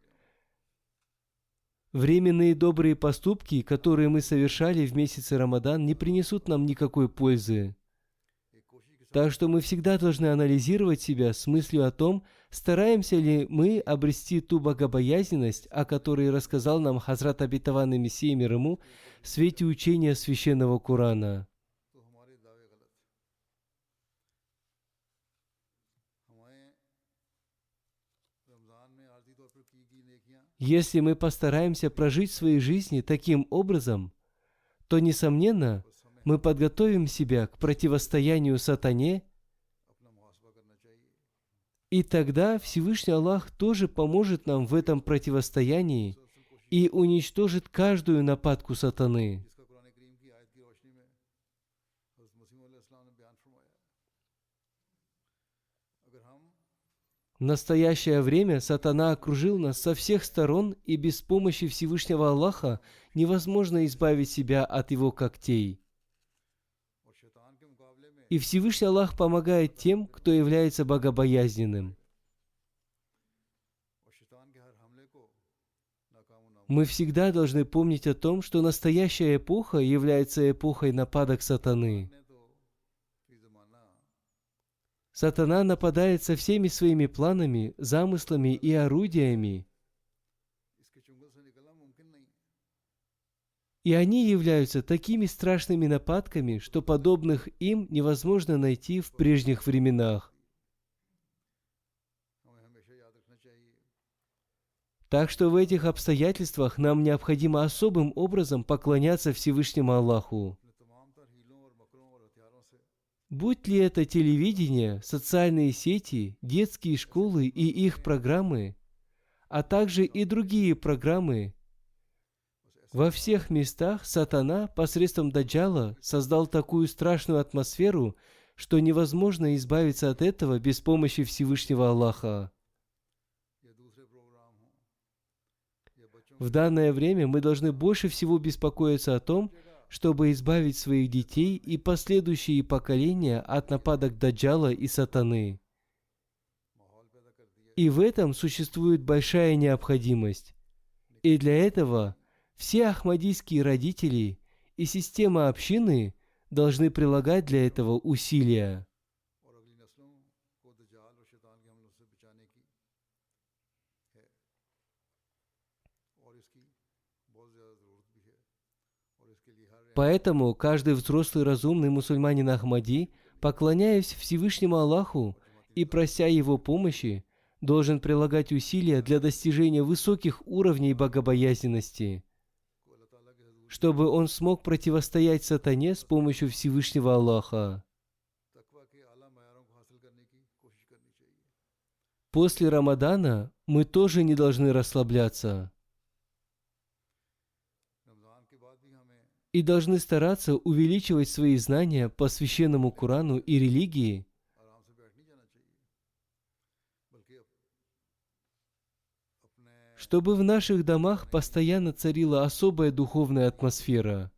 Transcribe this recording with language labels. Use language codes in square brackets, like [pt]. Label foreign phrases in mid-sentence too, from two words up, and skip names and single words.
[ru] Временные добрые поступки, которые мы совершали в месяце Рамадан, не принесут нам никакой пользы. Так что мы всегда должны анализировать себя с мыслью о том, Стараемся ли мы обрести ту богобоязненность, о которой рассказал нам Хазрат обетованный Мессия мир ему в свете учения священного Корана? [ur] تو ہمارے دعوے غلط ہیں. ہمیں رمضان میں عارضی طور پر کی نیکیاں [ru] Если мы постараемся прожить свои жизни таким образом, то, несомненно, мы подготовим себя к противостоянию сатане, [ur] اپنا محاسبہ کرنا چاہیے. [ru] и тогда Всевышний Аллах тоже поможет нам в этом противостоянии и уничтожит каждую нападку сатаны. [ur] جس کا قرآن کریم کی آیت کی روشنی میں حضرت مسیح موعود علیہ السلام نے بیان فرمایا ہے. اگر ہم [ru] В настоящее время сатана окружил нас со всех сторон, и без помощи Всевышнего Аллаха невозможно избавить себя от его когтей. [ur] اور شیطان کے مقابلے میں [ru] И Всевышний Аллах помогает тем, кто является богобоязненным. [ur] اور شیطان کے ہر حملے کو ناکام نہ [ru] Мы всегда должны помнить о том, что настоящая эпоха является эпохой нападок сатаны. [ur] نے تو فی زمانہ [ru] Сатана нападает со всеми своими планами, замыслами и орудиями, [ur] اس کے چنگل سے نکلنا ممکن نہیں ہے. [ru] и они являются такими страшными нападками, что подобных им невозможно найти в прежних временах. [ur] ہمیں ہمیشہ یاد رکھنا چاہیے [ru] Так что в этих обстоятельствах нам необходимо особым образом поклоняться Всевышнему Аллаху. [ur] اپنے تمام تر حیلوں اور مکروں اور ہتھیاروں سے [ru] Будь ли это телевидение, социальные сети, детские школы и их программы, а также и другие программы, во всех местах сатана посредством Даджала создал такую страшную атмосферу, что невозможно избавиться от этого без помощи Всевышнего Аллаха. [ur] یا دوسرے پروگرام ہوں یا بچوں [ru] В данное время мы должны больше всего беспокоиться о том, чтобы избавить своих детей и последующие поколения от нападок Даджала и сатаны. [ur] ماحول پیدا کر دیا [ru] И в этом существует большая необходимость. И для этого все ахмадийские родители и система общины должны прилагать для этого усилия. [ur] اور اگلی نسلوں کو دجال اور شیطان کے حملوں سے بچانے کی ہے اور اس کی بہت زیادہ ضرورت بھی ہے اور اس کے لیے ہر [ru] Поэтому каждый взрослый разумный мусульманин Ахмади, поклоняясь Всевышнему Аллаху и прося Его помощи, должен прилагать усилия для достижения высоких уровней богобоязненности, [ur] کو اللہ تعالیٰ کے حضور [ru] чтобы он смог противостоять сатане с помощью Всевышнего Аллаха. [ur] تقویٰ کے اعلیٰ معیاروں کو حاصل کرنے کی کوشش کرنی چاہیے. [ru] После Рамадана мы тоже не должны расслабляться [ur] رمضان کے بعد بھی ہمیں [ru] и должны стараться увеличивать свои знания по священному Корану и религии, [ur] آرام سے بیٹھ نہیں جانا چاہیے بلکہ اپنے [ru] чтобы в наших домах постоянно царила особая духовная атмосфера.